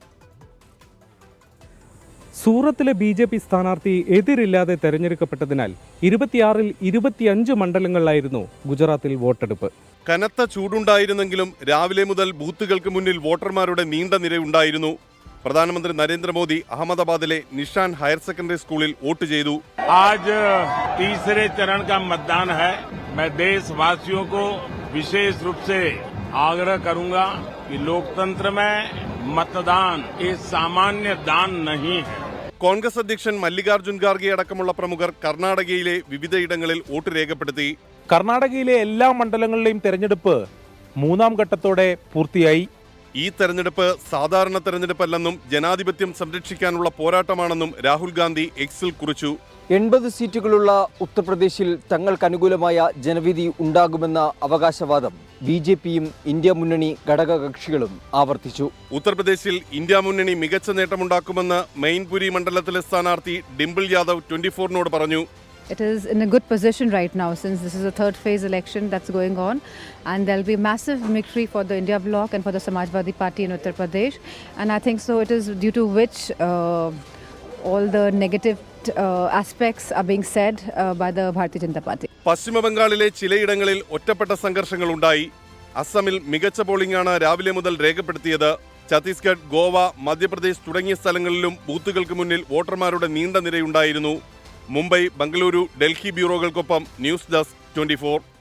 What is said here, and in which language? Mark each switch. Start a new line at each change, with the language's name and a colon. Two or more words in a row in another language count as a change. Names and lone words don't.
Malayalam: സൂറത്തിലെ BJP സ്ഥാനാർത്ഥി എതിരില്ലാതെ തെരഞ്ഞെടുക്കപ്പെട്ടതിനാൽ 26-ൽ 25 മണ്ഡലങ്ങളിലായിരുന്നു ഗുജറാത്തിൽ വോട്ടെടുപ്പ്. കനത്ത ചൂടുണ്ടായിരുന്നെങ്കിലും രാവിലെ മുതൽ ബൂത്തുകൾക്ക് മുന്നിൽ വോട്ടർമാരുടെ നീണ്ട നിരയുണ്ടായിരുന്നു. പ്രധാനമന്ത്രി നരേന്ദ്രമോദി അഹമ്മദാബാദിലെ നിഷാൻ ഹയർ സെക്കൻഡറി സ്കൂളിൽ വോട്ട് ചെയ്തു.
Hindi: आज तीसरे चरण का मतदान है. मैं देशवासियों को विशेष रूप से आग्रह करूंगा कि लोकतंत्र में मतदान एक सामान्य दान नहीं है.
Malayalam: കോൺഗ്രസ് അധ്യക്ഷൻ മല്ലികാർജ്ജുൻ ഖാർഗെ അടക്കമുള്ള പ്രമുഖർ കർണാടകയിലെ വിവിധയിടങ്ങളിൽ വോട്ട് രേഖപ്പെടുത്തി. കർണാടകയിലെ എല്ലാ മണ്ഡലങ്ങളിലെയും തെരഞ്ഞെടുപ്പ് 3-ാം ഘട്ടത്തോടെ പൂർത്തിയായി. ഈ തെരഞ്ഞെടുപ്പ് സാധാരണ തെരഞ്ഞെടുപ്പല്ലെന്നും ജനാധിപത്യം സംരക്ഷിക്കാനുള്ള പോരാട്ടമാണെന്നും രാഹുൽ ഗാന്ധി എക്സിൽ കുറിച്ചു. 80 സീറ്റുകളുള്ള ഉത്തർപ്രദേശിൽ തങ്ങൾക്കനുകൂലമായ ജനവിധി ഉണ്ടാകുമെന്ന അവകാശവാദം BJP-യും ഇന്ത്യ മുന്നണി ഘടകകക്ഷികളും ആവർത്തിച്ചു. ഉത്തർപ്രദേശിൽ ഇന്ത്യ മുന്നണി മികച്ച നേട്ടമുണ്ടാക്കുമെന്ന് മെയിൻപുരി മണ്ഡലത്തിലെ സ്ഥാനാർത്ഥി ഡിംപിൾ യാദവ് 24-നോട് പറഞ്ഞു.
English: It is in a good position right now since this is a third phase election that's going on, and there'll be massive victory for the India bloc and for the Samajwadi Party in Uttar Pradesh, and I think so it is due to which all the negative aspects are being said by the Bharatiya Janata Party.
Malayalam: പശ്ചിമ ബംഗാളിലെ ചിലയിടങ്ങളിൽ ഒറ്റപ്പെട്ട സംഘർഷങ്ങൾ ഉണ്ടായി. അസമിൽ മികച്ച പോളിംഗാണ് രാവിലെ മുതൽ രേഖപ്പെടുത്തിയത്. ഛത്തീസ്ഗഡ്, ഗോവ, മധ്യപ്രദേശ് തുടങ്ങിയ സ്ഥലങ്ങളിലും ബൂത്തുകൾക്ക് മുന്നിൽ വോട്ടർമാരുടെ നീണ്ട നിരയുണ്ടായിരുന്നു. മുംബൈ, ബംഗളൂരു, ഡൽഹി ബ്യൂറോകൾക്കൊപ്പം ന്യൂസ് ഡെസ്ക് 24.